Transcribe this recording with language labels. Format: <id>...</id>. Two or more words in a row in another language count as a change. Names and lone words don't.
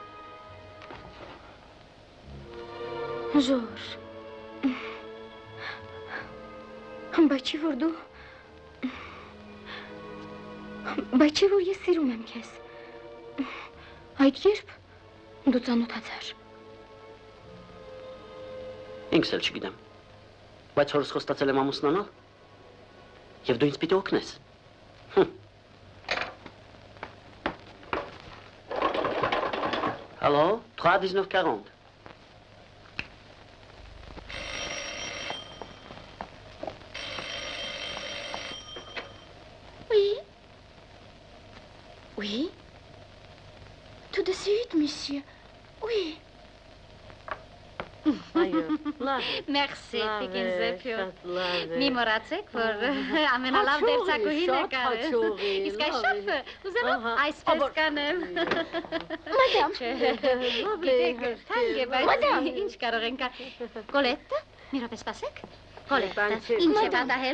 <hy>Ժորժ, բայց չի որ դու, բայց չի որ ես սիրում եմ քեզ, այդ երբ դու ծանոթացար։ Ինքս էլ չգիտեմ, բայց հորս խոստացել եմ ամուսնանալ, և դու ինձ պիտի օգնես։ Հալո, 3-19-40։</hy> <fr>Oui. Tout de suite, monsieur. Oui.</fr> <hy>Մերսի, Տիկին Զեփյոն։ Մի մոռացեք, որ ամենալավ դերձակուհին եկար։ Իսկ այս շարֆը ուզեմ այսպես կանեմ։ Մադամ։ Գիտեք, թանկ է, բայց ինչ կարող ենք։ Կոլետը, մի րոպե սպասեք։ Կոլետը, ինչ է պատահել։</hy>